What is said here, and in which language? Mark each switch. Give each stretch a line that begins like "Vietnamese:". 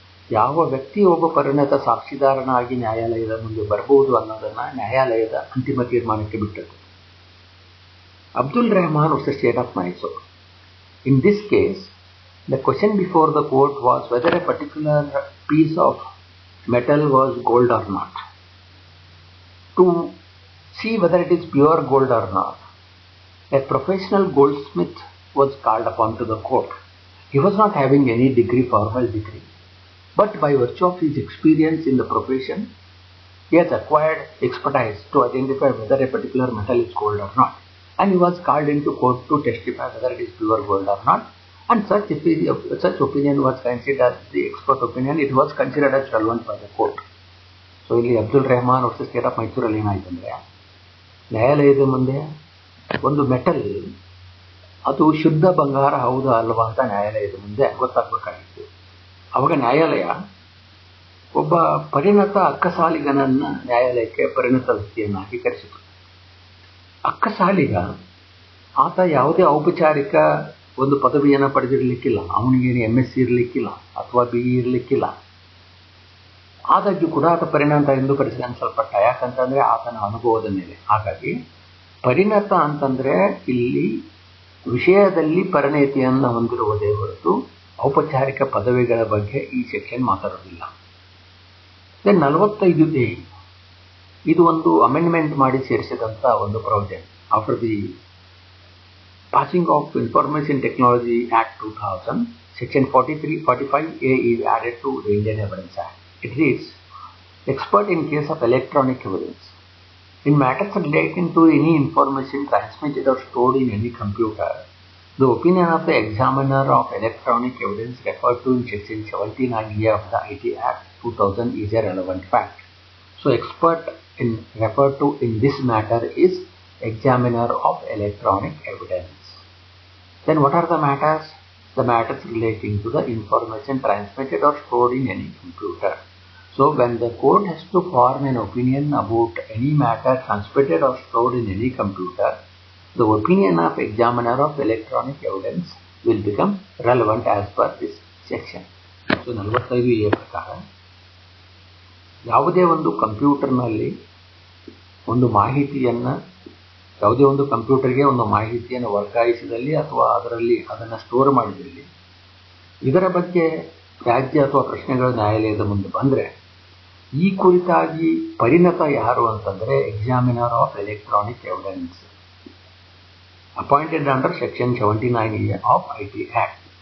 Kannada: ಯಾವ ವ್ಯಕ್ತಿ ಒಬ್ಬ ಪರಿಣತ ಸಾಕ್ಷಿದಾರನಾಗಿ ನ್ಯಾಯಾಲಯದ ಮುಂದೆ ಬರಬಹುದು ಅನ್ನೋದನ್ನು ನ್ಯಾಯಾಲಯದ ಅಂತಿಮ ತೀರ್ಮಾನಕ್ಕೆ ಬಿಟ್ಟದ್ದು. Abdul Rahman versus state of Mysuru.
English: In this case, the question before the court was whether a particular piece of metal was gold or not. To see whether it is pure gold or not, a professional goldsmith was called upon to the court. He was not having any formal degree, but by virtue of his experience in the profession, he has acquired expertise to identify whether a particular metal is gold or not. And he was called into court to testify whether it is pure gold or not. And such opinion was considered the expert opinion. It was considered as relevant by the court.
Kannada: So ಇಲ್ಲಿ Abdul Rahman versus state of ಮೈಸೂರಲ್ಲಿ ಏನಾಯ್ತಂದ್ರೆ, ನ್ಯಾಯಾಲಯದ ಮುಂದೆ ಒಂದು metal ಅದು ಶುದ್ಧ ಬಂಗಾರ ಹೌದಾ ಅಲ್ವಾ ಅಂತ ನ್ಯಾಯಾಲಯದ ಮುಂದೆ ಗೊತ್ತಾಗಬೇಕಾಗಿತ್ತು. ಅವಾಗ ನ್ಯಾಯಾಲಯ ಒಬ್ಬ ಪರಿಣತ ಅಕ್ಕಸಾಲಿಗನನ್ನ ನ್ಯಾಯಾಲಯಕ್ಕೆ ಪರಿಣತ ವ್ಯಕ್ತಿಯನ್ನಾಗಿ ಕರೆಸಿತು. ಅಕ್ಕಸಾಲಿಗ ಆತ ಯಾವುದೇ ಔಪಚಾರಿಕ ಒಂದು ಪದವಿಯನ್ನು ಪಡೆದಿರಲಿಕ್ಕಿಲ್ಲ, ಅವನಿಗೇನು MSc ಇರಲಿಕ್ಕಿಲ್ಲ ಅಥವಾ BE ಇರಲಿಕ್ಕಿಲ್ಲ. ಆದಾಗ್ಯೂ ಕೂಡ ಆತ ಪರಿಣತ ಎಂದು ಪರಿಗಣಿಸಲ್ಪಟ್ಟ. ಯಾಕಂತಂದರೆ ಆತನ ಅನುಭವದ ಮೇಲೆ. ಹಾಗಾಗಿ ಪರಿಣತ ಅಂತಂದರೆ ಇಲ್ಲಿ ವಿಷಯದಲ್ಲಿ ಪರಿಣತಿಯನ್ನು ಹೊಂದಿರುವುದೇ ಹೊರತು ಔಪಚಾರಿಕ ಪದವಿಗಳ ಬಗ್ಗೆ ಈ ಸೆಕ್ಷನ್ ಮಾತಾಡೋದಿಲ್ಲ. ದೆನ್ 45A ಇದು ಒಂದು ಅಮೆಂಡ್ಮೆಂಟ್ ಮಾಡಿ ಸೇರಿಸಿದಂಥ ಒಂದು provision.
English: After the passing of information technology act 2000, section 45A is added to the Indian Evidence Act. It reads, expert in case of electronic evidence. In matters relating to any information transmitted or stored in any computer, the opinion of the examiner of electronic evidence referred to in section 79A of the IT Act 2000 is a relevant fact. So expert referred to in this matter is examiner of electronic evidence. Then what are the matters? The matters relating to the information transmitted or stored in any computer. So when the court has to form an opinion about any matter transmitted or stored in any computer, the opinion of examiner of electronic evidence will become relevant as per this section.
Kannada: So 45A ಪ್ರಕಾರ ಯಾವುದೇ ಒಂದು ಕಂಪ್ಯೂಟರ್ನಲ್ಲಿ ಒಂದು ಮಾಹಿತಿಯನ್ನು, ಯಾವುದೇ ಒಂದು ಕಂಪ್ಯೂಟರ್ಗೆ ಒಂದು ಮಾಹಿತಿಯನ್ನು ವರ್ಗಾಯಿಸಿದಲ್ಲಿ ಅಥವಾ ಅದನ್ನು ಸ್ಟೋರ್ ಮಾಡಿದಲ್ಲಿ ಇದರ ಬಗ್ಗೆ ವ್ಯಾಜ್ಯ ಅಥವಾ ಪ್ರಶ್ನೆಗಳು ನ್ಯಾಯಾಲಯದ ಮುಂದೆ ಬಂದರೆ ಈ ಕುರಿತಾಗಿ ಪರಿಣತ ಯಾರು ಅಂತಂದರೆ
English: Examiner of electronic evidence, appointed under section 79A of IT Act.